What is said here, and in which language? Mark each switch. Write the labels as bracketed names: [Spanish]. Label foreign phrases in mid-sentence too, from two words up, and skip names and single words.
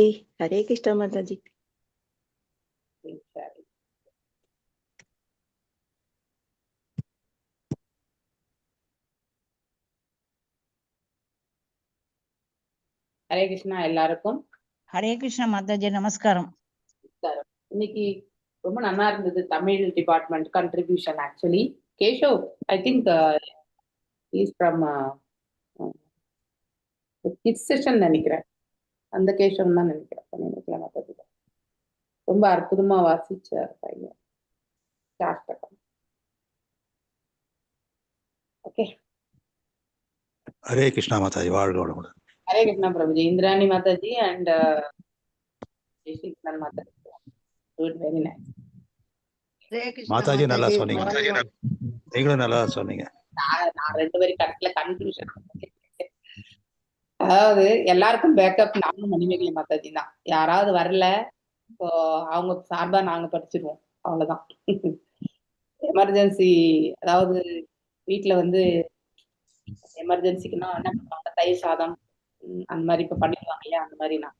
[Hindi] हरे कृष्णा माता जी। [Tamil] हरे कृष्णा எல்லாருக்கும் [Hindi] हरे कृष्णा माता जी। நமஸ்காரம். [Tamil] இன்னைக்கு ரொம்ப நல்லா இருந்தது தமிழ் [English] department contribution. actually Keshav I think is from kids session நினைக்கிறேன். [Tamil] அந்த கேஷவ் தான் நினைக்கிறேன். மாதாஜி ரொம்ப அற்புதமா வாசிச்சார் பையன். ஓகே. [Hindi] हरे कृष्णा माता जी। [Tamil] வாழ்க வளமுடன். [Hindi] हरे कृष्णा प्रभुजी। इंद्राणी माता जी एंड माता जी। [English] good, very nice. [Tamil] மாதா जी நல்லா சொன்னீங்க. நீங்களும் நல்லா சொன்னீங்க. நான் ரெண்டு பேரும் கரெக்ட்ல கன்ஃபியூஷன். அதாவது எல்லாருக்கும் பேக்கப் நானும் மணிமேகலை மாதாஜி தான். யாராவது வரல அவங்க சார்பா நாங்க படிச்சிருவோம், அவ்வளவுதான். எமர்ஜென்சி, அதாவது வீட்டுல வந்து எமர்ஜென்சிக்குன்னா என்ன பண்ணுவாங்க, தயிர் சாதம் அந்த மாதிரி இப்ப பண்ணிடுவாங்க இல்லையா, அந்த மாதிரி நான்.